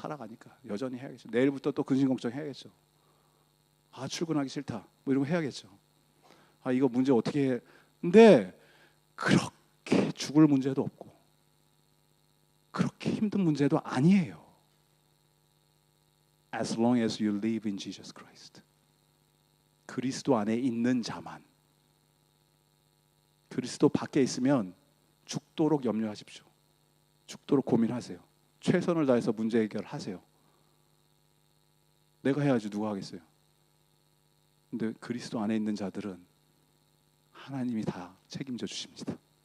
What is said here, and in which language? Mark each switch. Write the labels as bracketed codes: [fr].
[ko] 살아가니까 여전히 해야겠죠. 내일부터 또 근심 걱정 해야겠죠. 아, 출근하기 싫다, 뭐 이런 거 해야겠죠. 아, 이거 문제 어떻게 해. 근데 그렇게 죽을 문제도 없고 그렇게 힘든 문제도 아니에요. [en] As long as you live in Jesus Christ. [ko] 그리스도 안에 있는 자만. 그리스도 밖에 있으면 죽도록 염려하십시오. 죽도록 고민하세요. 최선을 다해서 문제 해결하세요. 내가 해야지 누가 하겠어요. 근데 그리스도 안에 있는 자들은 하나님이 다 책임져 주십니다.